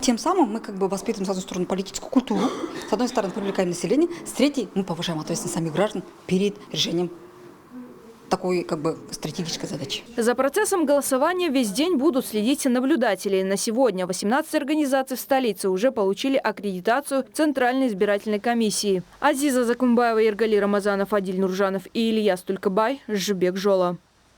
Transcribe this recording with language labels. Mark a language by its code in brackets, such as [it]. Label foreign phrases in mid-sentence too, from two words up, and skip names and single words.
[ru] Тем самым мы воспитываем, с одной стороны, политическую культуру, с одной стороны, привлекаем население, с третьей мы повышаем ответственность самих граждан перед решением такой стратегической задачи. За процессом голосования весь день будут следить наблюдатели. На сегодня 18 организаций в столице уже получили аккредитацию Центральной избирательной комиссии. Азиза Закумбаева, Иргали Рамазанов, Адиль Нуржанов и Ильяс Тулькабай, Жбек Жола.